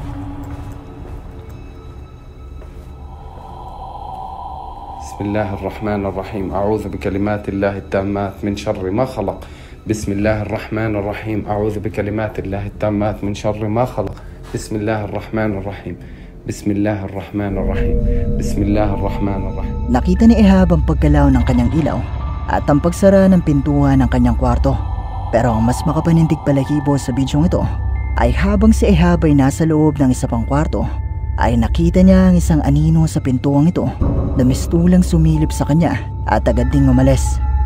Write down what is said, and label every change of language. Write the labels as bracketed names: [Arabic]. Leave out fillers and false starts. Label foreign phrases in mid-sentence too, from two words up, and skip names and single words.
[Arabic] بسم الله الرحمن الرحيم. أعوذ بكلمات الله التامات من شر ما خلق. بسم الله الرحمن الرحيم. أعوذ بكلمات الله التامات من شر ما خلق. بسم الله الرحمن الرحيم. بسم الله الرحمن الرحيم. بسم الله الرحمن الرحيم. [Filipino] Nakita ni Ehab ang paggalaw ng kanyang ilaw at ang pagsara ng pintuan ng kanyang kwarto. Pero ang mas makapanindig balahibo sa bidyong ito ay habang si Ehab ay nasa loob ng isa pang kwarto, ay nakita niya ang isang anino sa pintuang ito na mistulang sumilip sa kanya at agad ding umalis.